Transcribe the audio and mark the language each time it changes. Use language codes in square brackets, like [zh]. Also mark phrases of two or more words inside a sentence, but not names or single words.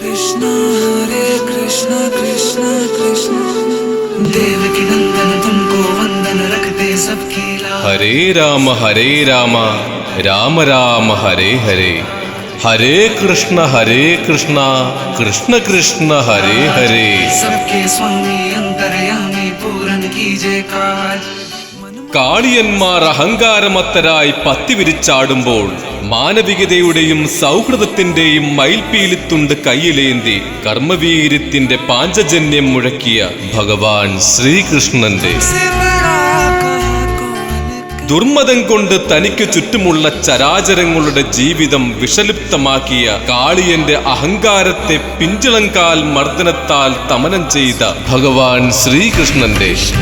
[hi] कृष्ण कृष्ण कृष्ण देवकी नंदन तुमको वंदन रखते सबकी लाज. हरे राम राम राम हरे हरे हरे कृष्ण कृष्ण कृष्ण हरे हरे. सबके स्वामी अंतर्यामी पूरण कीजे काज. [ml] കാളിയന്മാർ അഹങ്കാരമത്തരായി പത്തി വിരിച്ചാടുമ്പോൾ മാനവികതയുടെയും സൗഹൃദത്തിന്റെയും മയിൽപീലിത്തുണ്ട് കയ്യിലേന്തി കർമ്മവീര്യത്തിന്റെ പാഞ്ചജന്യം മുഴക്കിയ ഭഗവാൻ ശ്രീകൃഷ്ണന്റെ ദുർമതം കൊണ്ട് തനിക്ക് ചുറ്റുമുള്ള ചരാചരങ്ങളുടെ ജീവിതം വിഷലിപ്തമാക്കിയ കാളിയന്റെ അഹങ്കാരത്തെ പിഞ്ചിളങ്കാൽ മർദ്ദനത്താൽ തമനം ചെയ്ത ഭഗവാൻ ശ്രീകൃഷ്ണന്റെ